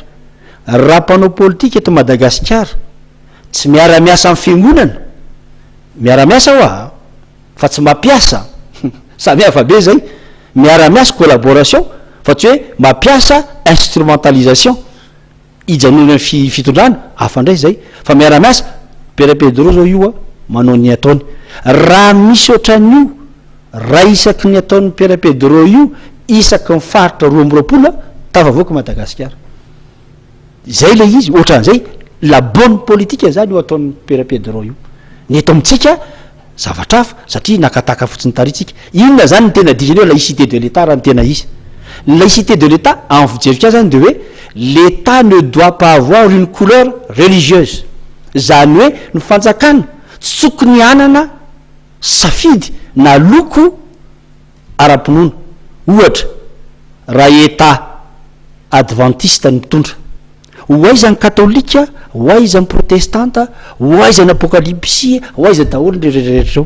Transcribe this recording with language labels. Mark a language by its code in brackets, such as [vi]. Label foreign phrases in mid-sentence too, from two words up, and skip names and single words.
[mg] Raha mpanao politika eto Madagasikara tsy miara-miasa amin'ny fiangonana, miara-miasa hoa fa tsy mampiasa samy hafa be zay, miara-miasa collaboration fa tsy hoe mampiasa instrumentalisation ijanona ny fitondrana hafa ndray zay, fa miara-miasa Père Pedro zao io manao ny ataony. Raha misy ohatran'io raha isaky ny ataon'ny Père Pedro io isaky ny faritra 2020 tafavoaka Madagasikara. Zay le izy ohatran'izay [fr] la bonne politique [mg] zany io ataon'ny Père Pedro io. Ny eto amintsika zavatra hafa satria nakataka fotsiny taritsika. Inona zany ny tena diziny hoe [fr] laïcité de l'État [mg] raha ny tena izy. [fr] Laïcité de l'État [mg] en fijerika zany de hoe [fr] l'État ne doit pas avoir une couleur religieuse. [mg] Zany hoe ny fanjakana tsy tokony anana safidy na loko ara-pinoana. Ohatra raha [fr] État adventiste [mg] ny mitondra, hoaizany katolika, hoaizany protestanta, hoaizany apokalypsia, hoaizany daholo rehetrarehetra.